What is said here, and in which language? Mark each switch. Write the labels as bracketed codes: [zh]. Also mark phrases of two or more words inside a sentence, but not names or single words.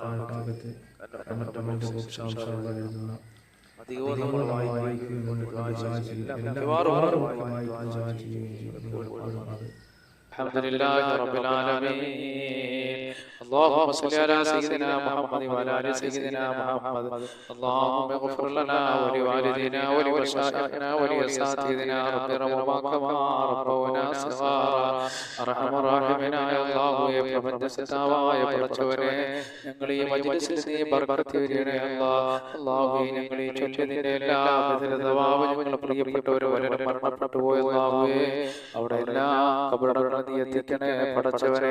[ml] അധികവും നമ്മൾ [ar] الحمد لله رب العالمين. اللهم صل على سيدنا محمد وعلى ال سيدنا محمد. اللهم اغفر لنا ولوالدينا ولمشايخنا ولأساتذتنا رب ارحمهما كما ربونا صغارا. [ml] അർഹമ റഹീമനായ അല്ലാഹുവേ, പ്രപഞ്ചസത്താവായ പടച്ചവനെ, ഞങ്ങൾ ഈ മജ്ലിസിൽ നീ ബർക്കത്ത് വരികണേ അല്ലാഹ്. അല്ലാഹുവേ, ഞങ്ങൾ ഈ ചൊല്ലിയതിന്റെ എല്ലാ ബദലതവാവും ഞങ്ങൾ പ്രിയപ്പെട്ടവർ വരെ മരണപ്പെട്ടു പോയ അല്ലാഹുവേ, അവിടെ എല്ലാ ഖബറുകളിലും നീ എത്തിക്കണേ പടച്ചവനെ.